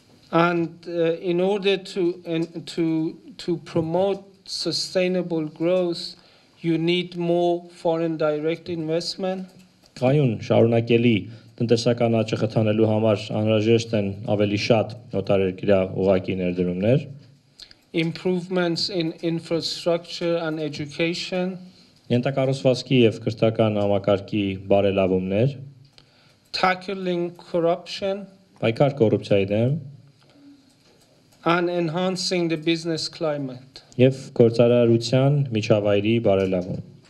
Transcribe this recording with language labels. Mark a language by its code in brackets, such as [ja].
[en] And in order to promote sustainable growth, you need more foreign direct investment. [hy] Կայուն, շարունակելի տնտեսական աճը խթանելու համար անհրաժեշտ են ավելի շատ օտարերկրյա ուղղակի ներդրումներ, [en] improvements in infrastructure and education, [hy] ենթակառուցվածքի եւ քրթական համակարգի բարելավումներ, [en] tackling corruption, [hy] պայքար կոռուպցիայի դեմ [en] and enhancing the business climate. [hy] եւ գործարարության միջավայրի բարելավում։